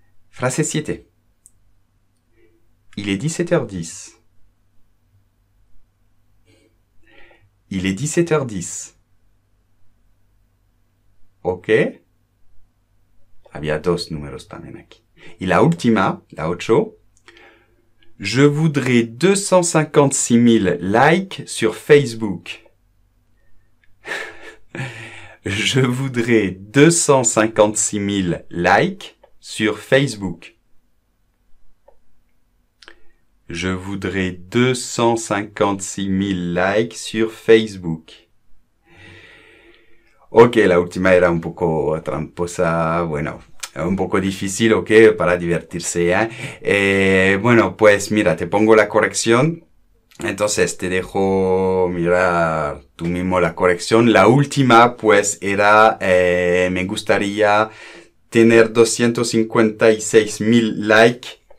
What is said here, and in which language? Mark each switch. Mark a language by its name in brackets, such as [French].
[Spanish] Frase 7. [French] Il est 17h10. Il est 17h10. ¿Ok? [Spanish] Había dos números también aquí. Y la última, la 8. [French] Je voudrais 256 000 likes sur Facebook. Je voudrais 256 000 likes sur Facebook. Je voudrais 256 000 likes sur Facebook. [Spanish] Ok, la última era un poco tramposa, bueno, un poco difícil, ok, para divertirse, ¿eh? Bueno, pues mira, te pongo la corrección. Entonces te dejo mirar tú mismo la corrección. La última, pues, era, me gustaría tener 256 000 likes.